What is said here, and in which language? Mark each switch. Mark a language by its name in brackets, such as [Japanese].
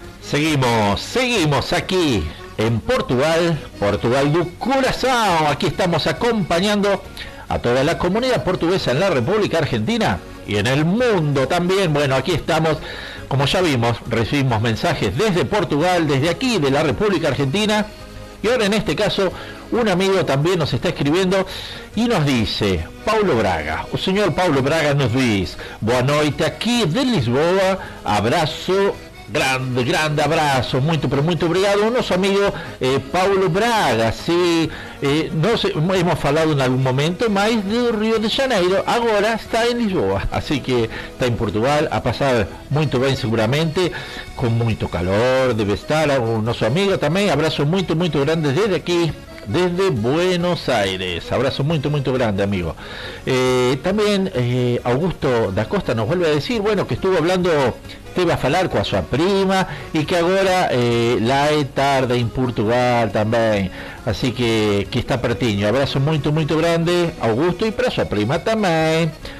[Spanish] Seguimos aquí en Portugal, Portugal do Coração. Aquí estamos acompañando a toda la comunidad portuguesa en la República Argentina y en el mundo también. Bueno, aquí estamos, como ya vimos, recibimos mensajes desde Portugal, desde aquí, de la República Argentina. Y ahora en este caso, un amigo también nos está escribiendo y nos dice, Paulo Braga, o señor Paulo Braga nos dice, [Portuguese] boa noite [Spanish] aquí de Lisboa, abrazo. [Portuguese] Grande, grande abrazo, muito, [Spanish] pero [Portuguese] muito obrigado. Nosso amigo Paulo Braga, sim, nós hemos falado em algum momento mais do Rio de Janeiro, agora está em Lisboa, assim que está em Portugal, a passar muito bem seguramente, com muito calor, deve estar o nosso amigo também, abraço muito, muito grande desde aqui. [Spanish] Desde Buenos Aires, abrazo muy, muy grande, amigo. También Augusto da Costa nos vuelve a decir, bueno, que estuvo hablando, te iba a hablar con su prima y que ahora la es tarde en Portugal también. [Portuguese] Así que está pertinho. [Spanish] Abrazo muy, muy grande, Augusto, y para su prima también.